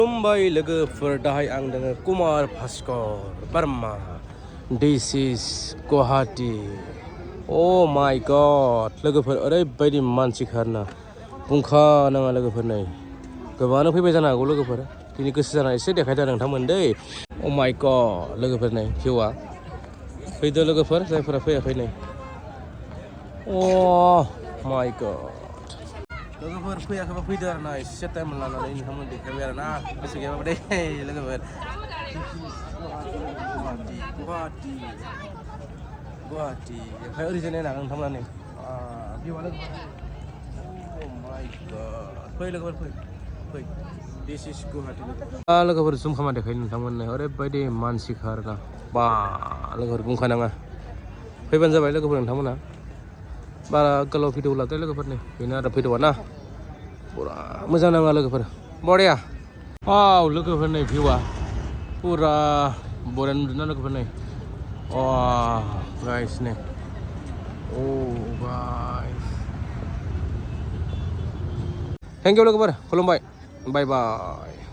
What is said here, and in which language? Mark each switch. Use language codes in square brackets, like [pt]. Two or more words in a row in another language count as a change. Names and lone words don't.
[brx] खुलुमबाय लोगोफोर दाहाय आं दोङो कुमार भास्कर बार्मा [en] this is [brx] गुवाहाटी [en] oh my god [brx] लोगोफोर ओरैबायदि मानसि खारना बुंखा नाङा लोगोफोर नै गोबाङानो फैबाय जानो हागौ लोगोफोर दिनै गोसो जाना एसे देखायदो नोंथांमोन दै [en] oh my god [brx] लोगोफोर नै भिउआ फैदो लोगोफोर जायफोरा फैयाखै नै [en] oh my god [brx] लोगोफोर फैयाखैबा फैदो आरो ना एसे टाइम लानानै नोंथांमोन देखायबाय आरो ना गोसो गैयाबा दे लोगोफोर गुवाहाटी ओमफ्राय ओरैजाय नायनो हागोन नोंथांमोना नै भिउआ लोगोफोर [en] oh my god [brx] फै लोगोफोर फै [en] this is [brx] गुवाहाटी लोगोफोर जुम खालामना देखायो नोंथांमोननो ओरैबायदि मानसिखा आरो ना बा लोगोफोर बुंखानाङा फैबानो जाबाय लोगोफोर नोंथांमोना बारा गोलाव भिडिअ लादो लोगोफोरनि बेनो आरो भिडिअआ ना पुरा मोजां नाङा लोगोफोर बरिया औ लोगोफोर नै भिउआ पुरा बरिया नुदोंना लोगोफोर नै [en] oh guys [brx] नै [en] oh guys thank you [brx] लोगोफोर खुलुमबाय [en] bye bye